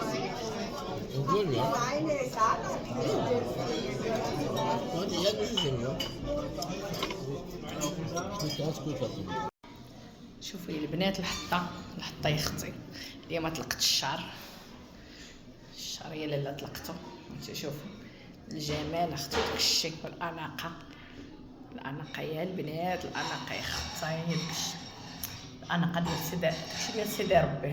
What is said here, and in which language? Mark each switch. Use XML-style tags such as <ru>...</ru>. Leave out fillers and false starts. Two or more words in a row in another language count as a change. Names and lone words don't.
<de>Obwohl, ja. Warte, ja, das ist ja. Das ist ganz gut.</de> <ar>شوفوا يا البنات الحطه يا اختي. اليوم ما طلقت الشعر يا لاله طلقته. شوفوا الجمال اختي، داك الشيء والاناقه يا البنات. الاناقه يا اختي هي داك الشيء. الاناقه ديال سيدي، داكشي ديال سيدي ربي.</ar>